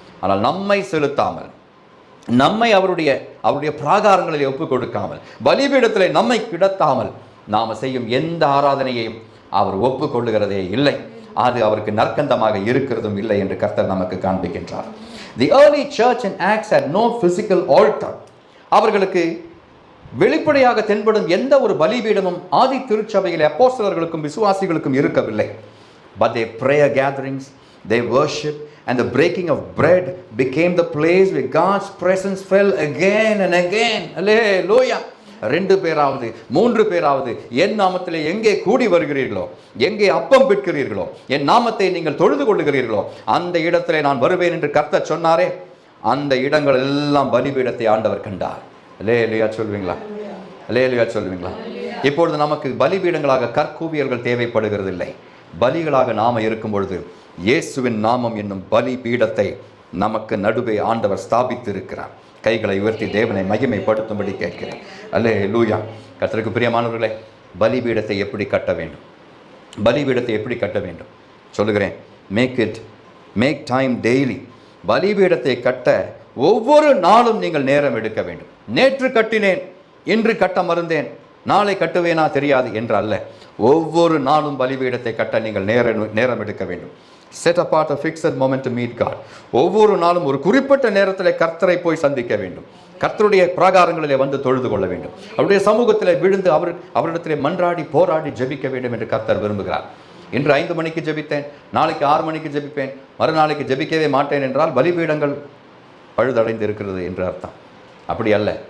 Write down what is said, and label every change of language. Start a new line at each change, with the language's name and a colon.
Tamil: ஆனால் நம்மை செலுத்தாமல், நம்மை அவருடைய பிராகாரங்களில் ஒப்புக் கொடுக்காமல், பலிபீடத்தில் நம்மை கிடத்தாமல் நாம் செய்யும் எந்த ஆராதனையையும் அவர் ஒப்புக்கொள்ளுகிறதே இல்லை. அது அவருக்கு நற்கந்தமாக இருக்கிறதும் இல்லை என்று கர்த்தர் நமக்கு காண்பிக்கின்றார்.
English: The early church in Acts had no physical altar.
Tamil: அவர்களுக்கு வெளிப்படையாக தென்படும் எந்த ஒரு பலிபீடமும் ஆதி திருச்சபையில் அப்போஸ்தலர்களுக்கும் விசுவாசிகளுக்கும் இருக்கவில்லை.
English: But their prayer gatherings, their worship and the breaking of bread became the place where God's presence fell again and again. Hallelujah.
Tamil: 2 பேராவது 3 பேராவது என் நாமத்திலே எங்கே கூடி வருகிறீர்களோ, எங்கே அப்பம் பிட்கிறீர்களோ, என் நாமத்தை நீங்கள் தொழுது கொள்ளுகிறீர்களோ, அந்த இடத்திலே நான் வருவேன் என்று கர்த்தர் சொன்னாரே, அந்த இடங்கள் எல்லாம் பலிபீடத்தை ஆண்டவர் கண்டார். அல்லேலூயா சொல்வீங்களா? அல்லேலூயா சொல்வீங்களா? இப்பொழுது நமக்கு பலிபீடங்களாக கற்கூவியர்கள் தேவைப்படுகிறதில்லை. பலிகளாக நாம இருக்கும் பொழுது இயேசுவின் நாமம் என்னும் பலி பீடத்தை நமக்கு நடுவே ஆண்டவர் ஸ்தாபித்து இருக்கிறார். கைகளை உயர்த்தி தேவனை மகிமைப்படுத்தும்படி கேட்கிறேன். அல்லேலூயா. கர்த்தருக்கு பிரியமானவர்களே, பலிபீடத்தை எப்படி கட்ட வேண்டும்? பலிபீடத்தை எப்படி கட்ட வேண்டும் சொல்லுகிறேன்.
English: Make time daily.
Tamil: பலிபீடத்தை கட்ட ஒவ்வொரு நாளும் நீங்கள் நேரம் எடுக்க வேண்டும். நேற்று கட்டினேன், இன்று கட்ட மறந்தேன், நாளை கட்டுவேனா தெரியாது என்று அல்ல. ஒவ்வொரு நாளும் பலிபீடத்தை கட்ட நீங்கள் நேரம் எடுக்க வேண்டும்.
English: Set apart a fixed moment to meet God.
Tamil: ஒவ்வொரு நாளும் ஒரு குறிப்பிட்ட நேரத்தில் கர்த்தரை போய் சந்திக்க வேண்டும். கர்த்தருடைய பிராகாரங்களிலே வந்து தொழுது கொள்ள வேண்டும். அவருடைய சமூகத்தில் விழுந்து அவரிடத்திலே மன்றாடி போராடி ஜெபிக்க வேண்டும் என்று கர்த்தர் விரும்புகிறார். இன்று 5 மணிக்கு ஜெபித்தேன், நாளைக்கு 6 மணிக்கு ஜெபிப்பேன், மறுநாளைக்கு ஜெபிக்கவே மாட்டேன் என்றால் பலிபீடங்கள் பழுதடைந்து இருக்கிறது என்று அர்த்தம். அப்படி அல்ல.